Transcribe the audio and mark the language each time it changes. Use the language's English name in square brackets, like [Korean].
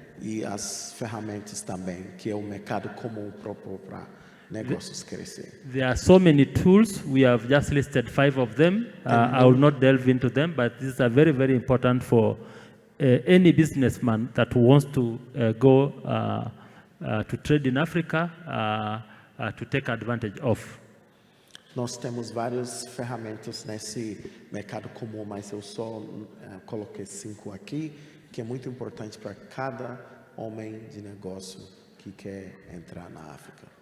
[Portuguese] E as ferramentas também, que é o mercado comum propõe para negócios crescer. [English] There are so many tools. We have just listed 5 of them. I will not delve into them, but these are very, very important for any businessman that wants to go to trade in Africa to take advantage of. [Portuguese] Nós temos várias ferramentas nesse mercado comum, mas eu só coloquei 5 aqui, que é muito importante para cada homem de negócio que quer entrar na África.